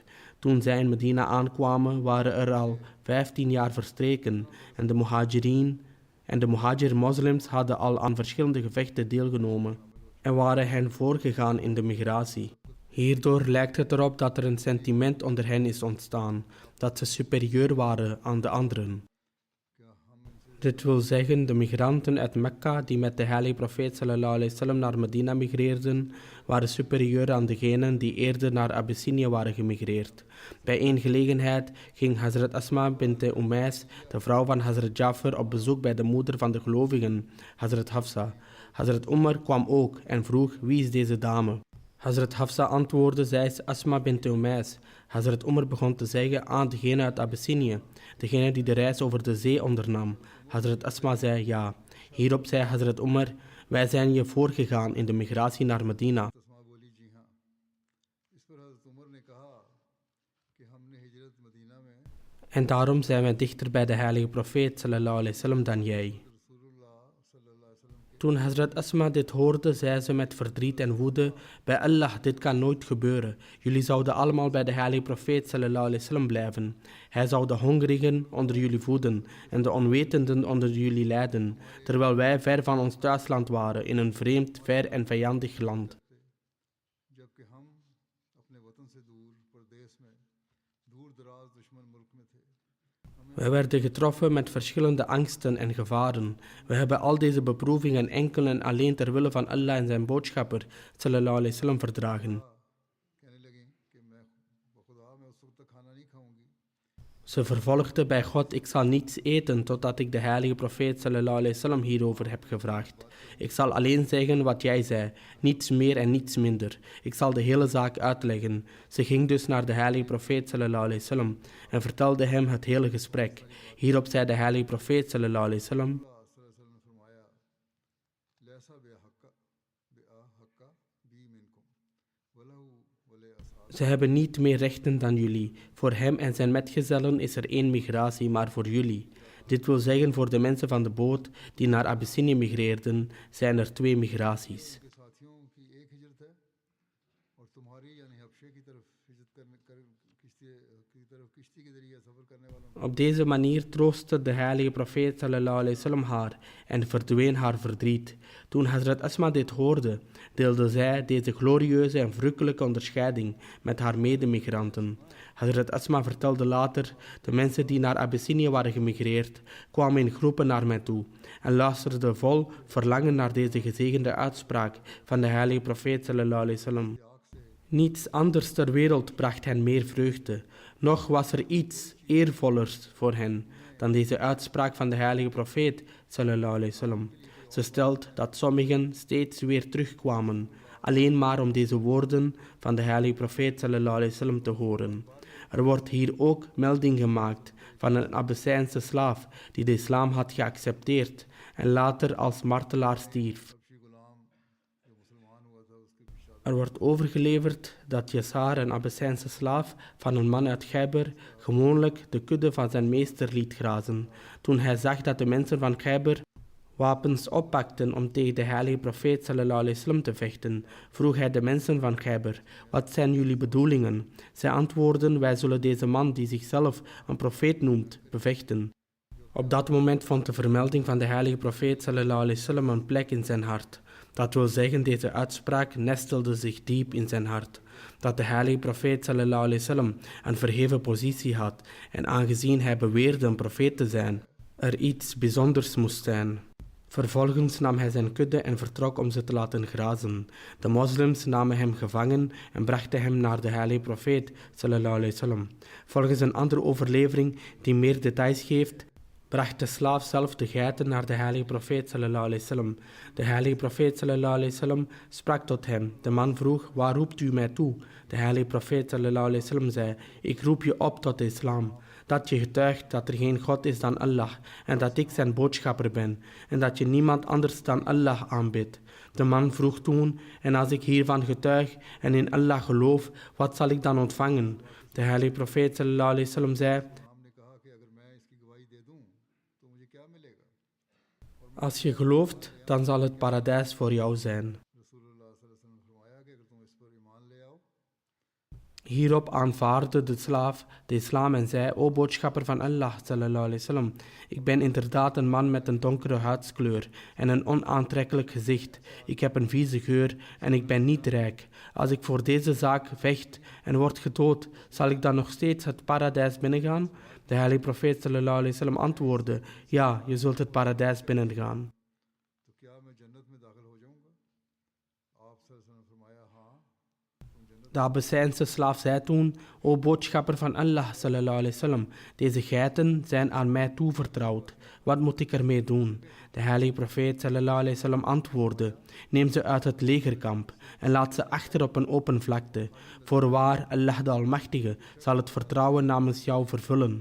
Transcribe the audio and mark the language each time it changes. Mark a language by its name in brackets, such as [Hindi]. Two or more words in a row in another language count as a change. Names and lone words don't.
[Dutch] Toen zij in Medina aankwamen, waren er al 15 jaar verstreken en de Muhajir-moslims hadden al aan verschillende gevechten deelgenomen en waren hen voorgegaan in de migratie. Hierdoor lijkt het erop dat er een sentiment onder hen is ontstaan, dat ze superieur waren aan de anderen. Dit wil zeggen, de migranten uit Mekka die met de heilige profeet [Arabic] صلى الله عليه وسلم [Dutch] naar Medina migreerden, waren superieur aan degenen die eerder naar Abyssinië waren gemigreerd. Bij één gelegenheid ging Hazrat Asma bint Umais, de vrouw van Hazrat Jafar, op bezoek bij de moeder van de gelovigen, Hazrat Hafsa. Hazrat Umar kwam ook en vroeg, wie is deze dame? Hazrat Hafsa antwoordde, zij is Asma bint Umais. Hazrat Umar begon te zeggen, degene uit Abyssinië, degene die de reis over de zee ondernam. Hazrat Asma zei ja. Hierop zei Hazrat Umar, wij zijn je voorgegaan in de migratie naar Medina. En daarom zijn wij dichter bij de heilige profeet [Arabic] صلى الله عليه وسلم [Dutch] dan jij. Toen Hazrat Asma dit hoorde, zei ze met verdriet en woede, bij Allah, dit kan nooit gebeuren. Jullie zouden allemaal bij de heilige profeet [Arabic] صلى الله عليه وسلم [Dutch] blijven. Hij zou de hongerigen onder jullie voeden en de onwetenden onder jullie leiden, terwijl wij ver van ons thuisland waren, in een vreemd, ver en vijandig land. Wij werden getroffen met verschillende angsten en gevaren. We hebben al deze beproevingen enkel en alleen ter wille van Allah en zijn boodschapper, [Arabic] صلى الله عليه وسلم, [Dutch] verdragen. Ze vervolgde bij God, ik zal niets eten totdat ik de heilige profeet [Arabic] صلى الله عليه وسلم [Dutch] hierover heb gevraagd. Ik zal alleen zeggen wat jij zei, niets meer en niets minder. Ik zal de hele zaak uitleggen. Ze ging dus naar de heilige profeet [Arabic] صلى الله عليه وسلم [Dutch] en vertelde hem het hele gesprek. Hierop zei de heilige profeet [Arabic] صلى الله عليه وسلم, [Dutch] ze hebben niet meer rechten dan jullie. Voor hem en zijn metgezellen is er één migratie, maar voor jullie. Dit wil zeggen, voor de mensen van de boot die naar Abyssinië migreerden, zijn er 2 migraties. Op deze manier troostte de heilige profeet [Arabic] صلى الله عليه وسلم [Dutch] haar en verdween haar verdriet. Toen Hazrat Asma dit hoorde, deelde zij deze glorieuze en verrukkelijke onderscheiding met haar medemigranten. Hazrat Asma vertelde later, de mensen die naar Abyssinië waren gemigreerd, kwamen in groepen naar mij toe en luisterden vol verlangen naar deze gezegende uitspraak van de heilige profeet [Arabic] صلى الله عليه وسلم. [Dutch] Niets anders ter wereld bracht hen meer vreugde. Nog was er iets eervollers voor hen dan deze uitspraak van de heilige profeet [Arabic] صلى الله عليه وسلم. [Dutch] Ze stelt dat sommigen steeds weer terugkwamen, alleen maar om deze woorden van de heilige profeet [Arabic] صلى الله عليه وسلم [Dutch] te horen. Er wordt hier ook melding gemaakt van een Abyssijnse slaaf die de islam had geaccepteerd en later als martelaar stierf. Er wordt overgeleverd dat Yasar, een Abyssijnse slaaf van een man uit Khaybar, gewoonlijk de kudde van zijn meester liet grazen. Toen hij zag dat de mensen van Khaybar wapens oppakten om tegen de heilige profeet [Arabic] صلى الله عليه وسلم [Dutch] te vechten, vroeg hij de mensen van Khaybar, wat zijn jullie bedoelingen? Zij antwoordden, wij zullen deze man die zichzelf een profeet noemt, bevechten. Op dat moment vond de vermelding van de heilige profeet [Arabic] صلى الله عليه وسلم [Dutch] een plek in zijn hart. Dat wil zeggen, deze uitspraak nestelde zich diep in zijn hart. Dat de heilige profeet [Arabic] صلى الله عليه وسلم [Dutch] een verheven positie had en aangezien hij beweerde een profeet te zijn, er iets bijzonders moest zijn. Vervolgens nam hij zijn kudde en vertrok om ze te laten grazen. De moslims namen hem gevangen en brachten hem naar de heilige profeet [Arabic] صلى الله عليه وسلم. [Dutch] Volgens een andere overlevering die meer details geeft, bracht de slaaf zelf de geiten naar de heilige profeet [Arabic] صلى الله عليه وسلم. [Dutch] De heilige profeet [Arabic] صلى الله عليه وسلم [Dutch] sprak tot hem. De man vroeg, waar roept u mij toe? De heilige profeet [Arabic] صلى الله عليه وسلم [Dutch] zei, ik roep je op tot de islam. dat je getuigt dat er geen God is dan Allah en dat ik zijn boodschapper ben en dat je niemand anders dan Allah aanbidt. De man vroeg toen, en als ik hiervan getuig en in Allah geloof, wat zal ik dan ontvangen? De heilige profeet [Arabic] صلى الله عليه وسلم [Dutch] zei, als je gelooft, dan zal het paradijs voor jou zijn. Hierop aanvaardde de slaaf de islam en zei, o boodschapper van Allah, [Arabic] صلى الله عليه وسلم, [Dutch] ik ben inderdaad een man met een donkere huidskleur en een onaantrekkelijk gezicht. Ik heb een vieze geur en ik ben niet rijk. Als ik voor deze zaak vecht en word gedood, zal ik dan nog steeds het paradijs binnengaan? De heilige profeet [Arabic] صلى الله عليه وسلم [Dutch] antwoordde, ja, je zult het paradijs binnengaan. De Abyssijnse slaaf zei toen, o boodschapper van Allah, [Arabic] صلى الله عليه وسلم, [Dutch] deze geiten zijn aan mij toevertrouwd. Wat moet ik ermee doen? De heilige profeet, [Arabic] صلى الله عليه وسلم, [Dutch] antwoordde, neem ze uit het legerkamp en laat ze achter op een open vlakte. Voorwaar, Allah de Almachtige zal het vertrouwen namens jou vervullen.